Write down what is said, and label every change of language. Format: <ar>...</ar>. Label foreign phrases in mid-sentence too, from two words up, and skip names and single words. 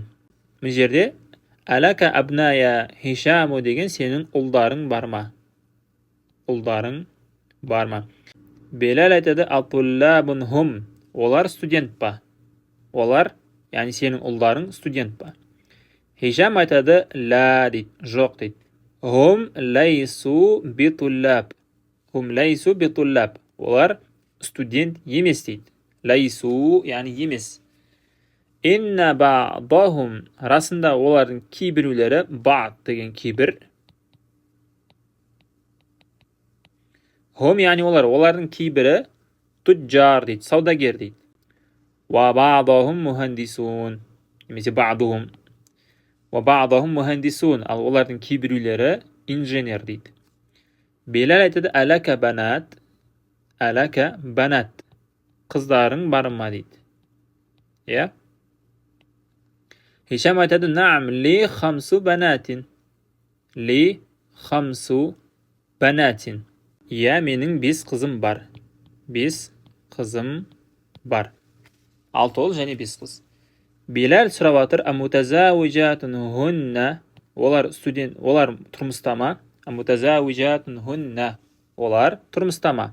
<kk>Бұл жерде</kk> <ar>ألك أبناء يا هشام</ar> <kk>деген сенің ұлдарың бар ма? Ұлдарың бар ма? Белал айтады:</kk> <ar>أطلاب هم.</ar> <kk>Олар студент па? Олар, яғни сенің ұлдарың студент па? Хишам айтады: Ла дейді, жоқ дейді.</kk> <ar>هم ليسوا بطلاب. هم ليسوا بطلاب.</ar> <kk>Олар студент емес дейді.</kk> <ar>Laysu,</ar> <kk>яғни емес.</kk> <ar>إن بعضهم.</ar> <kk>Расында олардың кейбіреулері, бa'д деген кейбір. Hum, яғни олардың кейбірі туджар дейді, саудагер дейді.</kk> <ar>و بعضهم مهندسون. Немесе бa'духум. و بعضهم مهندسون.</ar> <kk>Ал олардың кейбіреулері инженер дейді. Белал айтады,</kk> <ar>ألك بنات. ألك بنات.</ar> <kk>Қыздарың бар ма дейді. Иә? Хишам айтады,</kk> <ar>نعم، لي خمس بنات. لي خمس بنات.</ar> <kk>Иә, менің 5 қызым бар. 5 қызым бар. 6 ұл және 5 қыз. Белал сұрап жатыр,</kk> <ar>أمتزوجات هن.</ar> <kk>Олар студент, олар тұрмыста ма?</kk> <ar>أمتزوجات هن.</ar> <kk>Олар тұрмыста ма?</kk>